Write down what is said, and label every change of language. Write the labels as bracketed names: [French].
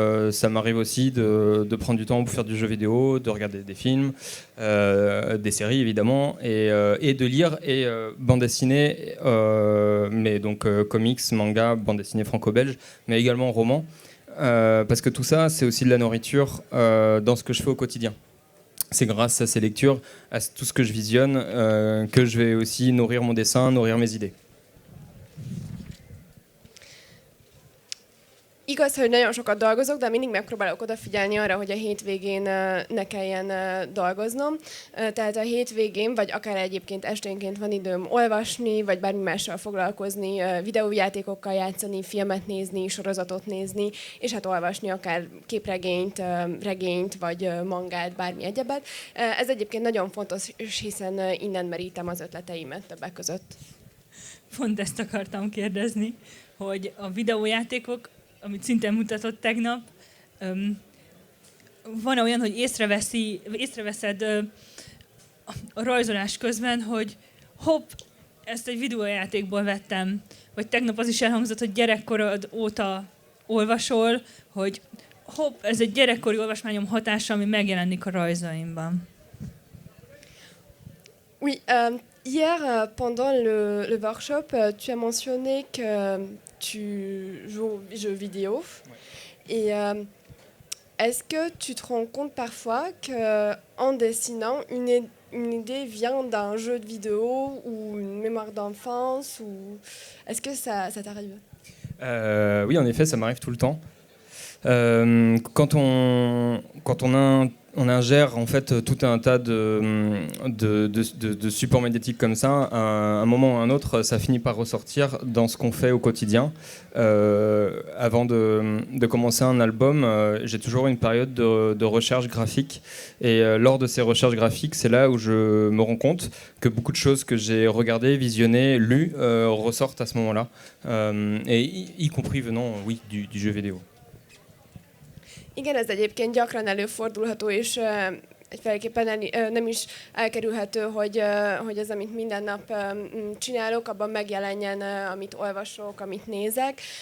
[French] Ça m'arrive aussi de prendre du temps pour faire du jeu vidéo, de regarder des films, des séries évidemment, et de lire et bande dessinée, mais donc comics, manga, bande dessinée franco-belge, mais également romans. Parce que tout ça, c'est aussi de la nourriture dans ce que je fais au quotidien. c'est grâce à ces lectures, à tout ce que je visionne, que je vais aussi nourrir mon dessin, nourrir mes idées. [Hungarian] Igaz, hogy nagyon sokat dolgozok, de mindig megpróbálok odafigyelni arra, hogy a hétvégén ne kelljen dolgoznom. Tehát a hétvégén, vagy akár egyébként esténként van időm olvasni, vagy bármi mással foglalkozni, videójátékokkal játszani, filmet nézni, sorozatot nézni, és hát olvasni akár képregényt, regényt, vagy mangát, bármi egyebet. Ez egyébként nagyon fontos, hiszen innen merítem az ötleteimet többek között. Pont ezt akartam kérdezni, hogy a videójátékok, amit szintén mutatott tegnap, van olyan, hogy észreveszed a rajzolás közben, hogy hopp, ezt egy videójátékból vettem, vagy tegnap az is elhangzott, hogy gyerekkorod óta olvasol, hogy hopp, ez egy gyerekkori olvasmányom hatása, ami megjelenik a rajzaimban. [French] Oui, hier, pendant le workshop, tu as mentionné que tu joues aux jeux vidéo. Ouais. Et est-ce que tu te rends compte parfois qu'en dessinant, une idée vient d'un jeu de vidéo ou une mémoire d'enfance ou... Est-ce que ça t'arrive? Oui, en effet, ça m'arrive tout le temps. Quand on ingère en fait tout un tas de supports médiatiques comme ça, à un moment ou à un autre, ça finit par ressortir dans ce qu'on fait au quotidien. Avant de commencer un album, j'ai toujours une période de recherche graphique. Et lors de ces recherches graphiques, c'est là où je me rends compte que beaucoup de choses que j'ai regardées, visionnées, lues, ressortent à ce moment-là. Et y compris venant, oui, du jeu vidéo. [Hungarian] Igen, ez egyébként gyakran előfordulható, és egyféleképpen nem is elkerülhető, hogy az, amit minden nap csinálok, abban megjelenjen, amit olvasok, amit nézek.